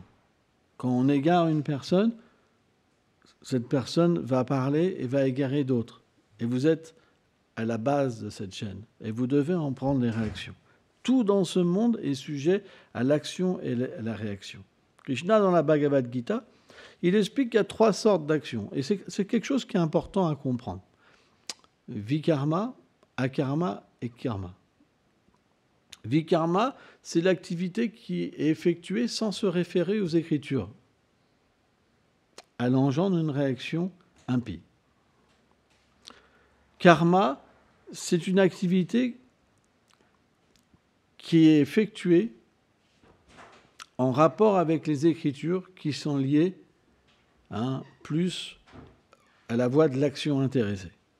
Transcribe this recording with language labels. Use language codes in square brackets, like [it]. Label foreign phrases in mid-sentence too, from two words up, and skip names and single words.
[fr] Quand on égare une personne, cette personne va parler et va égarer d'autres. Et vous êtes à la base de cette chaîne. Et vous devez en prendre les réactions. Tout dans ce monde est sujet à l'action et à la réaction. Krishna, dans la Bhagavad Gita, il explique qu'il y a 3 sortes d'actions. Et c'est quelque chose qui est important à comprendre. Vikarma, akarma et karma. Vikarma, c'est l'activité qui est effectuée sans se référer aux Écritures. Elle engendre une réaction impie. Karma, c'est une activité qui est effectuée en rapport avec les Écritures qui sont liées plus à la voie de l'action intéressée.